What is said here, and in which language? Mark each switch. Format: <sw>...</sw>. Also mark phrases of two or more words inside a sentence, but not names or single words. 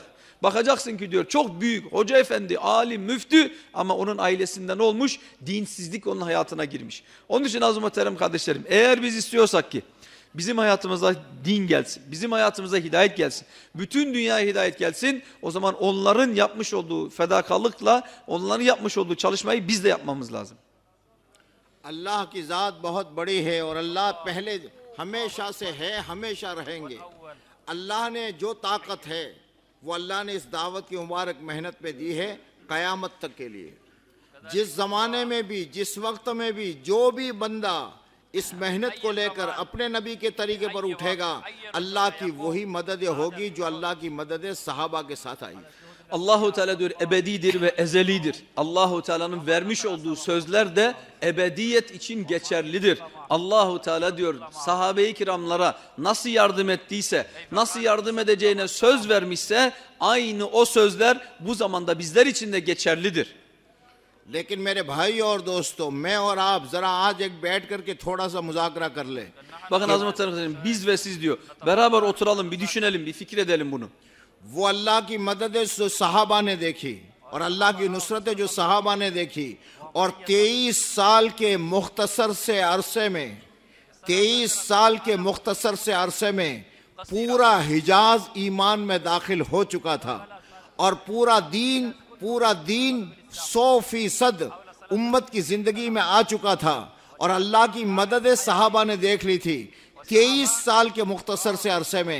<tr>Bakacaksın ki diyor çok büyük hoca efendi, alim, müftü ama onun ailesinden olmuş, dinsizlik onun hayatına girmiş. Onun için azim muhterem kardeşlerim, eğer biz istiyorsak ki bizim hayatımıza din gelsin, bizim hayatımıza hidayet gelsin, bütün dünyaya hidayet gelsin, o zaman onların yapmış olduğu fedakarlıkla, onların yapmış olduğu çalışmayı biz de yapmamız lazım.</tr> <hi>अल्लाह की ज़ात बहुत बड़ी है और अल्लाह पहले हमेशा से है, हमेशा रहेंगे। अल्लाह ने जो ताकत है वो अल्लाह ने इस दावत की मुबारक मेहनत पे दी है क़यामत तक के लिए। जिस ज़माने में भी, जिस वक्त में भी जो भी बंदा इस मेहनत को लेकर अपने नबी के तरीके पर उठेगा, अल्लाह की वही मदद होगी जो अल्लाह की मदद सहाबा के साथ आई।</hi> <tr>Allahu Teala diyor ebedidir ve ezelidir. Allahu Teala'nın vermiş olduğu sözler de ebediyet için geçerlidir. Allahu Teala diyor sahabe-i kiramlara nasıl yardım ettiyse, nasıl yardım edeceğine söz vermişse aynı o sözler bu zamanda bizler için de geçerlidir.</tr> <hi>लेकिन मेरे भाई और दोस्तों, मैं और आप जरा आज एक बैठ करके थोड़ा सा मुज़ाकरा कर ले।</hi> <tr>Bakın azim muhterem biz ve siz diyor beraber oturalım, bir düşünelim, bir fikir edelim bunu.</tr> <hi>वो अल्लाह की मददें जो सहाबा ने देखी और अल्लाह की नुसरतें जो सहाबा ने देखी और 23 साल के मुख्तसर से अरसे में 23 साल के मुख्तसर से अरसे में पूरा हिजाज ईमान में दाखिल हो चुका था और पूरा दीन 100% उम्मत की जिंदगी में आ चुका था और अल्लाह की मददें सहाबा ने देख ली थी 23 साल के मुख्तसर से अरसे में।</hi>